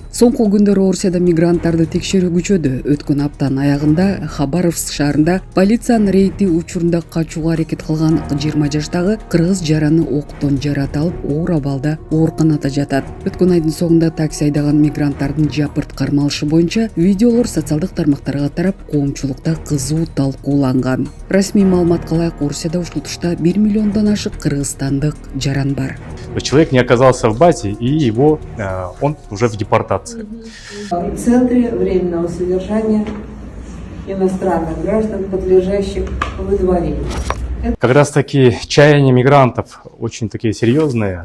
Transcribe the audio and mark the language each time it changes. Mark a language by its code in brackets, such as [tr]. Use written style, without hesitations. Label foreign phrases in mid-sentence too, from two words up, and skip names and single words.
[ky] Соңку күндөрү Орусияда мигранттарды текшерүү күчөдү. Өткөн аптанын аягында Хабаровск шаарында полициянын рейди учурунда качууга аракет кылган 20 жаштагы кыргыз жараны октон жаратылып, оор абалда ооруканада жатат. Өткөн айдын соңунда такси айдаган мигранттардын жапырт кармалышы боюнча видеолор социалдык тармактарга тарап, коомчулукта кызуу талкууланган. Расмий маалыматка ылайык, Орусияда ушул тушта 1 миллиондон ашык кыргызстандык жаран бар. [ru] Человек не оказался в базе, и он уже в депортации. В центре временного содержания иностранных граждан, подлежащих выдворению. Как раз таки чаяния мигрантов очень такие серьезные.